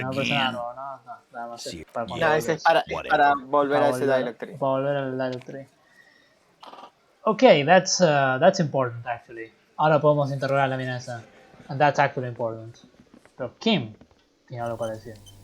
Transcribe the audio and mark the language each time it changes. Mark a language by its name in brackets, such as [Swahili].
[Spanish] No pasa nada, no, nada más para No, ese es para volver a ese dialogue tree. Para volver al dialogue tree. [English] Okay, that's important actually. [Spanish] Ahora podemos interrogar a la mina esa. [English] And that's actually important. [Spanish] Pero Kim tiene algo para decir.